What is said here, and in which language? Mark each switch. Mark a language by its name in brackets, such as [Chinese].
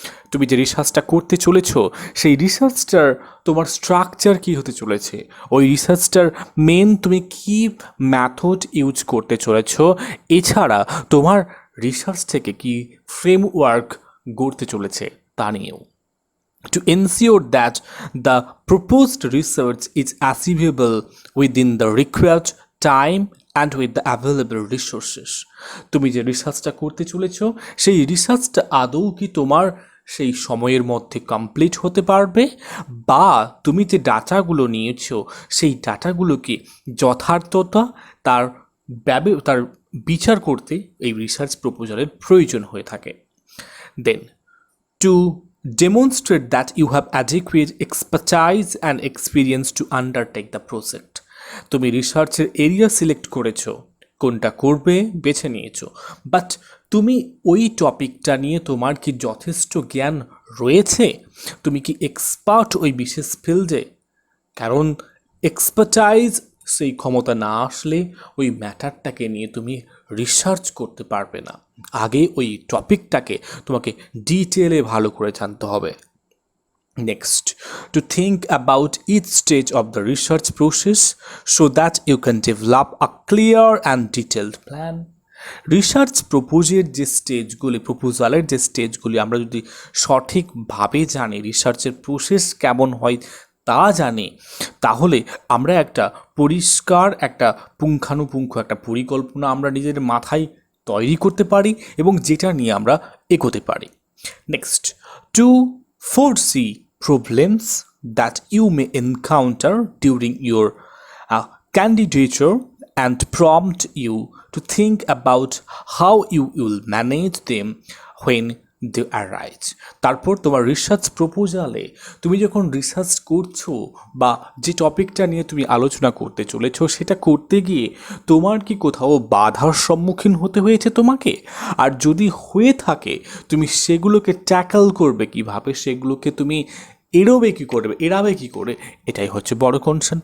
[Bangla] তুমি যে রিসার্চটা করতে চলেছ সেই রিসার্চটার তোমার স্ট্রাকচার কী হতে চলেছে, ওই রিসার্চটার মেন তুমি কী ম্যাথড ইউজ করতে চলেছ, এছাড়া তোমার রিসার্চ থেকে কি ফ্রেমওয়ার্ক গড়তে চলেছে তা নিয়েও। [English] To ensure that the proposed research is achievable within the required time and with the available resources. [Bangla] তুমি যে রিসার্চটা করতে চলেছো সেই রিসার্চটা আদৌ কি তোমার সেই সময়ের মধ্যে কমপ্লিট হতে পারবে, বা তুমি যে ডাটাগুলো নিয়েছো সেই ডাটাগুলোকে যথার্থতা তার তার বিচার করতে এই রিসার্চ প্রপোজালের প্রয়োজন হয়ে থাকে। [English] Then to demonstrate that you have adequate expertise and experience to undertake the project. [Bangla] তুমি রিসার্চের এরিয়া সিলেক্ট করেছো, কোনটা করবে বেছে নিয়েছো, বাট তুমি ওই টপিকটা নিয়ে তোমার কি যথেষ্ট জ্ঞান রয়েছে? তুমি কি এক্সপার্ট ওই বিশেষ ফিল্ডে? কারণ এক্সপার্টাইজ সেই ক্ষমতা না আসলে ওই ম্যাটারটাকে নিয়ে তুমি রিসার্চ করতে পারবে না। আগে ওই টপিকটাকে তোমাকে ডিটেলে ভালো করে জানতে হবে। [English] Next, to think about each stage of the research process so that you can develop a clear and detailed plan. [Bangla] Research প্রপোজালের যে স্টেজগুলি আমরা যদি সঠিকভাবে জানি, রিসার্চের প্রসেস কেমন হয় তা জানি, তাহলে আমরা একটা পরিষ্কার একটা পুঙ্খানুপুঙ্খ একটা পরিকল্পনা আমরা নিজের মাথায় তৈরি করতে পারি এবং যেটা নিয়ে আমরা এগোতে পারি। [English] Next, to foresee problems that you may encounter during your candidature and prompt you to think about how you will manage them when they arise. [Bangla] তারপর তোমার রিসার্চ প্রপোজালে তুমি যখন রিসার্চ করছো বা যে টপিকটা নিয়ে তুমি আলোচনা করতে চলেছো সেটা করতে গিয়ে তোমার কি কোথাও বাধার সম্মুখীন হতে হয়েছে তোমাকে? আর যদি হয়ে থাকে তুমি সেগুলোকে ট্যাকল করবে কিভাবে, সেগুলোকে তুমি এড়াবে কি করে, এটাই হচ্ছে বড় কনসার্ন।